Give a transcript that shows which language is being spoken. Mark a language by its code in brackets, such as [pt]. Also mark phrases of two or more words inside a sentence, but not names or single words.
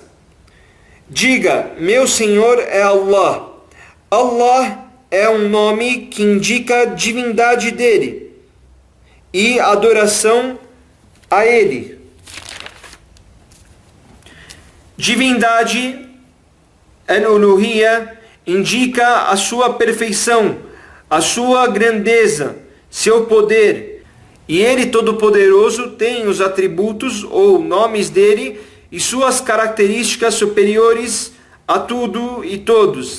[pt] Diga: meu Senhor é Allah. Allah é um nome que indica a divindade dele e adoração a ele. Divindade, al-uluhiyya, indica a sua perfeição, a sua grandeza, seu poder. E ele, Todo-Poderoso, tem os atributos ou nomes dele e suas características superiores a tudo e todos.